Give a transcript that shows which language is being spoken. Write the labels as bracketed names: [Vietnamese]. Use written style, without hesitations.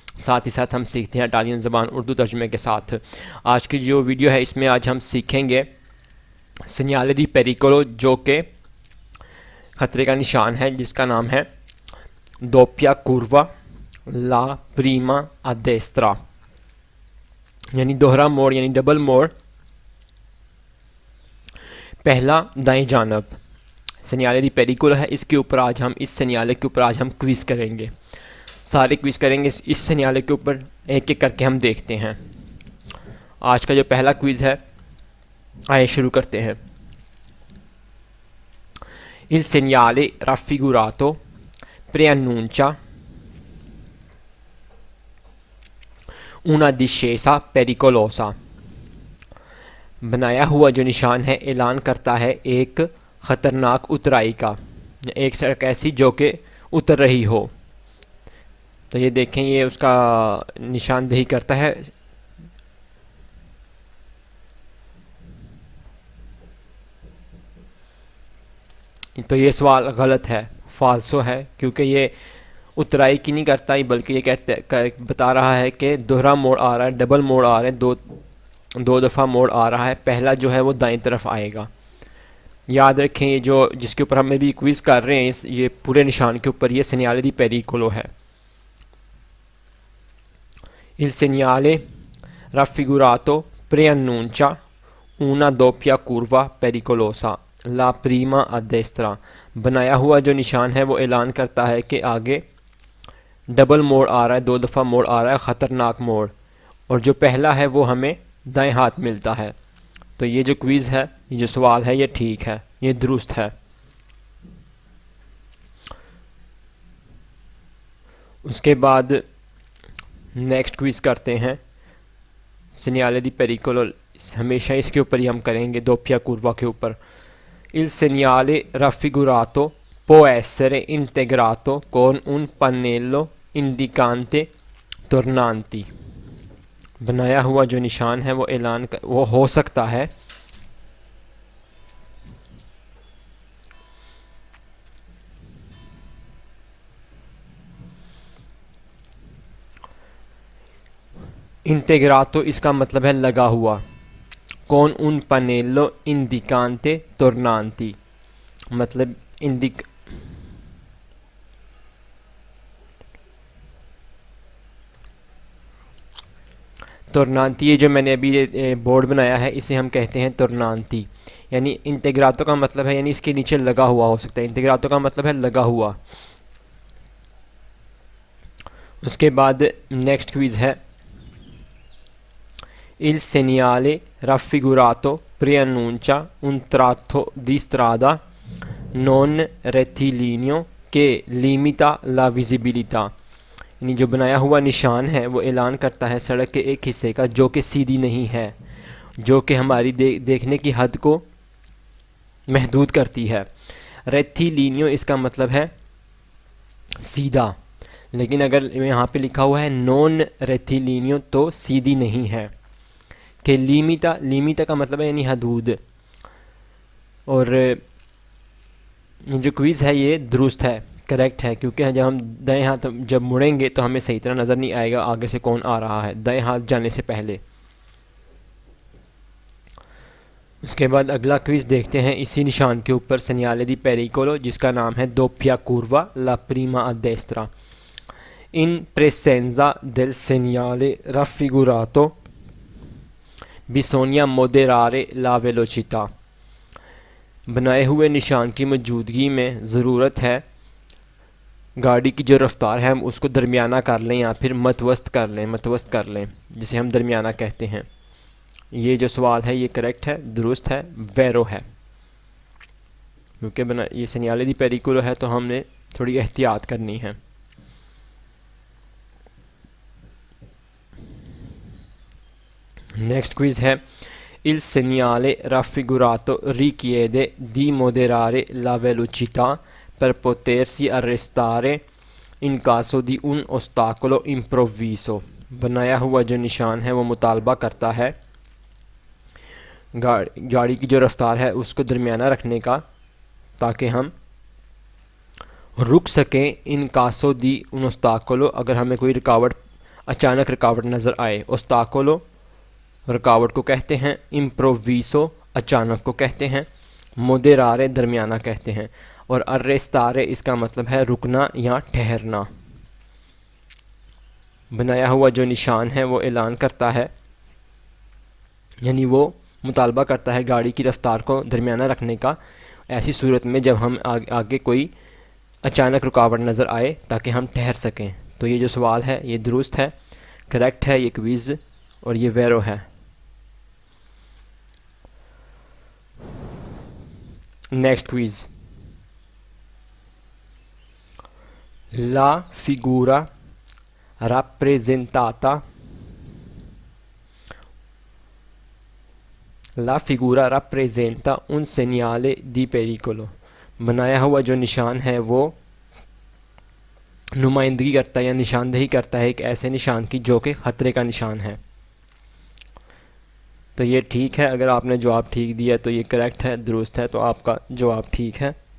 [Hindi] साथ ही साथ हम सीखते हैं इटालियन ज़बान उर्दू तर्जुमे के साथ। आज की जो वीडियो है इसमें आज हम सीखेंगे सेgnale di pericolo, जो कि ख़तरे का निशान है, जिसका नाम है [Italian] doppia curva la prima a destra, [Hindi] यानी दोहरा मोड़ यानी डबल मोड़, पहला दाएं जानब। सेgnale di pericolo है, इसके ऊपर आज हम इस सेgnale के ऊपर आज हम क्विज़ करेंगे, सारे क्विज़ करेंगे इस सेgnale के ऊपर, एक एक करके हम देखते हैं। आज का जो पहला क्विज़ है, आइए शुरू करते हैं। [Italian] Il segnale raffigurato preannuncia una discesa pericolosa। [Hindi] बनाया हुआ जो निशान है ऐलान करता है एक ख़तरनाक उतराई का, एक सड़क ऐसी जो कि उतर रही हो। तो ये देखें, ये उसका निशानदेही करता है। तो ये सवाल गलत है, फाल्सो है, क्योंकि ये उतराई की नहीं करता ही, बल्कि ये बता रहा है कि दोहरा मोड़ आ रहा है, डबल मोड़ आ रहा है, दो दफ़ा मोड़ आ रहा है। पहला जो है वो दाएं तरफ आएगा। याद रखें, ये जो जिसके ऊपर हम भी क्विज़ कर रहे हैं, ये पूरे निशान के ऊपर ये [Italian] segnale di pericolo [Hindi] है। [Italian] Il segnale raffigurato preannuncia una doppia curva pericolosa, la prima a destra। [Hindi] बनाया हुआ जो निशान है वो ऐलान करता है कि आगे डबल मोड़ आ रहा है, दो दफ़ा मोड़ आ रहा है, ख़तरनाक मोड़, और जो पहला है वो हमें दाएं हाथ मिलता है। तो ये जो क्विज़ है, ये जो सवाल है, ये ठीक है, ये दुरुस्त है। उसके बाद नेक्स्ट क्विज़ करते हैं [Italian] segnale di pericolo, [Hindi] हमेशा इसके ऊपर ही हम करेंगे, [Italian] doppia curva [Hindi] के ऊपर। [Italian] Il segnale raffigurato può essere integrato con un pannello indicante tornanti। [Hindi] बनाया हुआ जो निशान है वो वो हो सकता है इंटेग्रातो, इसका मतलब है लगा हुआ, [Italian] कौन उन पनेलो इंडिकांते [Hindi] tornanti, मतलब tornanti, ये जो मैंने अभी बोर्ड बनाया है इसे हम कहते हैं tornanti। यानी इंटेग्रातो का मतलब है यानी इसके नीचे लगा हुआ हो सकता है, इंटेग्रातो का मतलब है लगा हुआ। उसके बाद नेक्स्ट क्विज़ है [Italian] Il segnale raffigurato preannuncia un tratto di strada non rettilineo che limita la visibilità। [Hindi] यानी जो बनाया हुआ निशान है वो ऐलान करता है सड़क के एक हिस्से का जो कि सीधी नहीं है, जो कि हमारी देखने की हद को महदूद करती है। रेथिलीनियो इसका मतलब है सीधा, लेकिन अगर यहाँ पे लिखा हुआ है नॉन रेथिलीनियो तो सीधी नहीं है। कि लीमिता का मतलब है यानी हदूद। और ये जो क्विज़ है ये दुरुस्त है, करेक्ट है, क्योंकि जब हम दाएं हाथ जब मुड़ेंगे तो हमें सही तरह नज़र नहीं आएगा आगे से कौन आ रहा है, दाएं हाथ जाने से पहले। उसके बाद अगला क्विज़ देखते हैं इसी निशान के ऊपर [Italian] segnale di pericolo, [Hindi] जिसका नाम है [Italian] doppia curva la prima a destra। In presenza del segnale raffigurato bisogna moderare la velocità। [Hindi] बनाए हुए निशान की मौजूदगी में ज़रूरत है गाड़ी की जो रफ्तार है हम उसको दरमियाना कर लें या फिर मतवस्त कर लें, जिसे हम दरमियाना कहते हैं। ये जो सवाल है ये करेक्ट है, दुरुस्त है, वेरो है, क्योंकि ये [Italian] segnale di pericolo [Hindi] है तो हमने थोड़ी एहतियात करनी है। [Italian] नेक्स्ट क्विज़ है Il segnale raffigurato richiede di moderare la velocità per potersi arrestare in caso di un ostacolo improvviso। [Hindi] बनाया हुआ जो निशान है वो मुतालबा करता है गाड़ी की जो रफ्तार है उसको दरमियाना रखने का, ताकि हम रुक सकें [Italian] इन कासो दी उन ostacolo, [Hindi] अगर हमें कोई रुकावट अचानक रुकावट नज़र आए। ओस्ताकोलो रुकावट को कहते हैं, इम्प्रोविसो अचानक को कहते हैं, मोदेरारे दरमियाना कहते हैं, और अर्रेस्तारे इसका मतलब है रुकना या ठहरना। बनाया हुआ जो निशान है वो ऐलान करता है, यानी वो मुतालबा करता है गाड़ी की रफ्तार को दरमियाना रखने का, ऐसी सूरत में जब हम आगे कोई अचानक रुकावट नज़र आए ताकि हम ठहर सकें। तो ये जो सवाल है ये दुरुस्त है, करेक्ट है, ये क्विज़ और ये वेरो है। [Italian] नेक्स्ट क्विज़, ला फिगूरा rappresentata La figura rappresenta un segnale di pericolo। [Hindi] बनाया हुआ जो निशान है वो नुमाइंदगी करता है या निशानदेही करता है एक ऐसे निशान की जो कि ख़तरे का निशान है। तो ये ठीक है, अगर आपने जवाब ठीक दिया तो ये करेक्ट है, दुरुस्त है, तो आपका जवाब ठीक है।